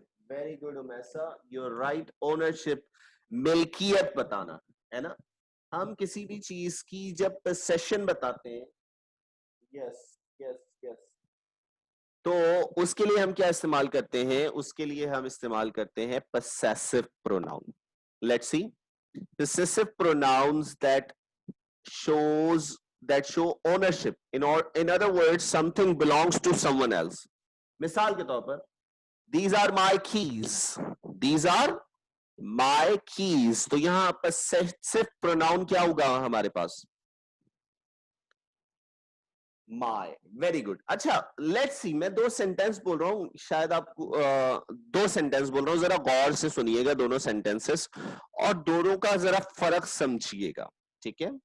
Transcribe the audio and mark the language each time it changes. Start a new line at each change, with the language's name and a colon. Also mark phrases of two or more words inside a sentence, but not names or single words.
English: very good Umaisa, your right, ownership,
Hindi: मिल्कियत बताना, है ना। हम किसी भी चीज की जब पोसेशन बताते हैं,
English: yes yes yes,
Hindi: तो उसके लिए हम क्या इस्तेमाल करते हैं? उसके लिए हम इस्तेमाल करते हैं
English: possessive pronoun। let's see, possessive pronouns shows that show ownership, in other words something belongs to someone else।
Hindi: मिसाल के तौर पर,
English: these are my keys, these are my keys,
Hindi: तो यहां
English: possessive pronoun
Hindi: क्या होगा हमारे पास?
English: my. very good.
Hindi: अच्छा,
English: let's see,
Hindi: मैं दो सेंटेंस बोल रहा हूं, शायद आपको दो सेंटेंस बोल रहा हूं, जरा गौर से सुनिएगा दोनों सेंटेंसेस और दोनों का जरा फर्क समझिएगा, ठीक है।